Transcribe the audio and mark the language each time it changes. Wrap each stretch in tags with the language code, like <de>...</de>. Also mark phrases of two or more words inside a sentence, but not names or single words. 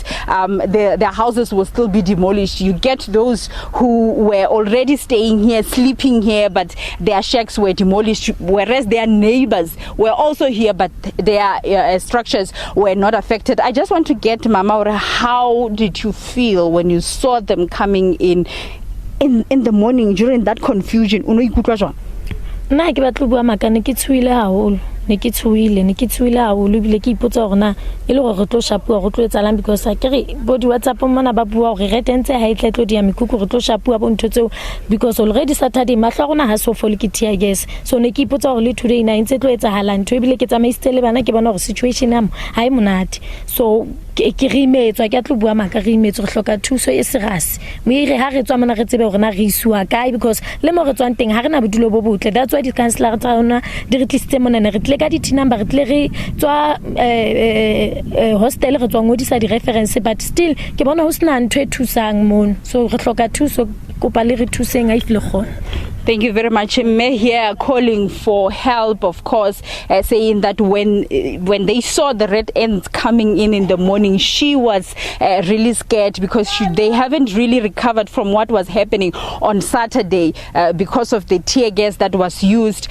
<en>Their houses will still be demolished. You get those who were already staying here, sleeping here, but their shacks were demolished, whereas their neighbors were also here, but their structures were not affected. I just want to get Mama, how did you feel when you saw them coming in the morning during that confusion?</en> <st>Na ke batlo bua makane ke tshwile haholo ne ke tshuile haholo ebile ke ipotsa hore na e le gore re tlo shapua go tlo etsalang because a kere bo di WhatsApp mona ba bua gore re tentse ha itla tlo dia mekuku re tlo shapua bo ntho tseo</st> <en>because already</en> <st>Saturday mahlo rona ha so fole ke</st> <en>tear gas</en> <st>so ne ke ipotsa gore le today na ntse tlo etsahala ntho ebile ke tsamaisitse le bana ke bona gore situation am ha e monate so ke re imetswa ke tlo bua maka re imetswa re hloka thuso e serious mo ire ha re tswa mona re tsebe gore na re isua kae because le mo re tswang teng ha rena bodulo bo botle</st> <en>that's why</en> <st>di councilor tsa rona di re tlisitse mona re tle ka di number re tle re tswa hostel re tswa ngodisa di reference</st> <en>but still</en> <st>ke bona ho sena ntwe thusang mon so re hloka thuso kopa le re thuseng a ifle khona.</st> <en>Thank you very much. May here calling for help, of course, saying that when they saw the red ants coming in the morning, she was really scared because they haven't really recovered from what was happening on Saturday because of the tear gas that was used.</en>